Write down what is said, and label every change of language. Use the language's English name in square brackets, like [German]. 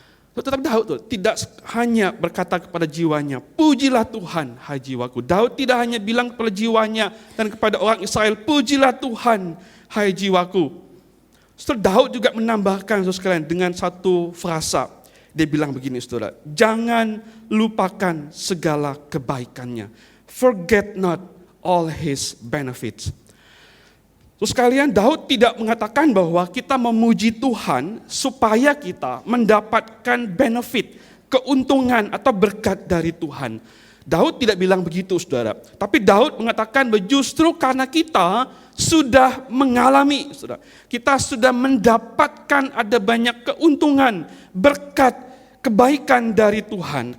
[Indonesian] Tetapi Daud tidak hanya berkata kepada jiwanya, pujilah Tuhan hai jiwaku. Daud tidak hanya bilang kepada jiwanya dan kepada orang Israel, pujilah Tuhan hai jiwaku. Saudara, Daud juga menambahkan, saudara sekalian, dengan satu frasa. Dia bilang begini, saudara, jangan lupakan segala kebaikannya. [English] Forget not all his benefits. [Indonesian] Terus sekalian, Daud tidak mengatakan bahwa kita memuji Tuhan supaya kita mendapatkan benefit, keuntungan atau berkat dari Tuhan. Daud tidak bilang begitu, saudara. Tapi Daud mengatakan bahwa justru karena kita sudah mengalami, saudara, kita sudah mendapatkan ada banyak keuntungan, berkat, kebaikan dari Tuhan.